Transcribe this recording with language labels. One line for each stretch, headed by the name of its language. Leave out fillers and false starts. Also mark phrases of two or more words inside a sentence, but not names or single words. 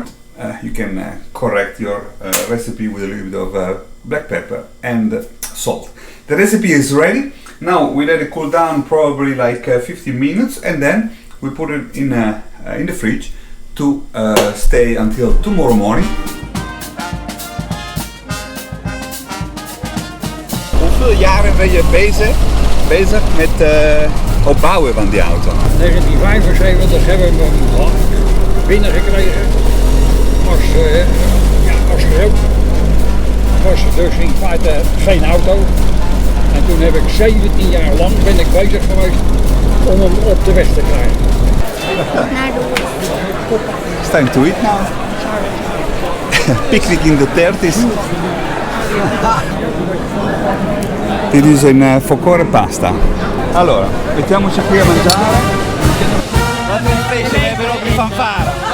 English: You can correct your recipe with a little bit of black pepper and salt. The recipe is ready. Now we let it cool down probably like 15 minutes, and then we put it in the fridge to stay until tomorrow morning.
Dutch: Hoeveel jaren ben je bezig met opbouwen van die auto? In 1975 hebben we hem binnengekregen als was dus in feite geen auto. En toen heb ik 17 jaar lang ben ik bezig geweest om hem op de weg te krijgen.
English: It's time to eat now. Picnic in the 30s.
Dutch: Dit is een focore pasta.
Italian: Allora, mettiamoci qui a mangiare.
Dutch: Wat een feestje, we hebben ook die fanfare.